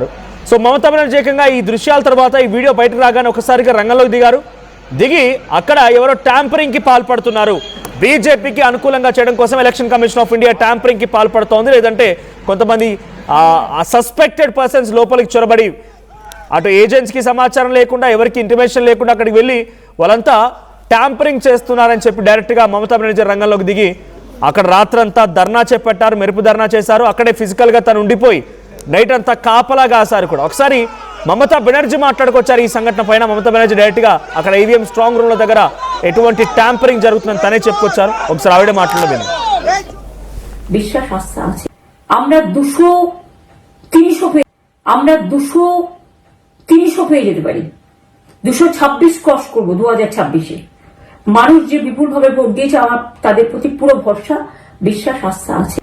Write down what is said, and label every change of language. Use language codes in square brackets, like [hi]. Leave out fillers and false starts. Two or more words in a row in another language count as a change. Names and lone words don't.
[te] సో మమతా బెనర్జీ ఏకంగా ఈ దృశ్యాల తర్వాత ఈ వీడియో బయటకు రాగానే ఒకసారిగా రంగంలోకి దిగి అక్కడ ఎవరో ట్యాంపరింగ్కి పాల్పడుతున్నారు, బీజేపీకి అనుకూలంగా చేయడం కోసం ఎలక్షన్ కమిషన్ ఆఫ్ ఇండియా ట్యాంపరింగ్కి పాల్పడుతోంది, లేదంటే కొంతమంది [en] suspected persons [te] లోపలికి చొరబడి అటు ఏజెంట్స్కి సమాచారం లేకుండా, ఎవరికి ఇంటిమేషన్ లేకుండా అక్కడికి వెళ్ళి వాళ్ళంతా ట్యాంపరింగ్ చేస్తున్నారని చెప్పి డైరెక్ట్గా మమతా బెనర్జీ రంగంలోకి దిగి అక్కడ రాత్రంతా ధర్నా చేపట్టారు, మెరుపు ధర్నా చేశారు. అక్కడే ఫిజికల్గా తను ఉండిపోయి నైట్ అంతా కాపలా కాశారు కూడా. ఒకసారి మమతా బెనర్జీ మాట్లాడుకొచ్చారు ఈ సంఘటన పైన. మమతా బెనర్జీ డైరెక్ట్గా అక్కడ ఈవీఎం [en] strong roomల [te] దగ్గర ఎటువంటి ట్యాంపరింగ్ జరుగుతుందని తనే చెప్పుకొచ్చారు. ఒకసారి ఆవిడే మాట్లాడలేదు. [bn] বিশ্বাস আস্থা আছে আমরা 200-300 পেয়ে যেতে পারি, 226 ক্রস করবো 2026-এ। মানুষ যে বিপুল ভাবে ভোট দিয়েছে আমার তাদের প্রতি পুরো ভরসা, বিশ্বাস আস্থা আছে।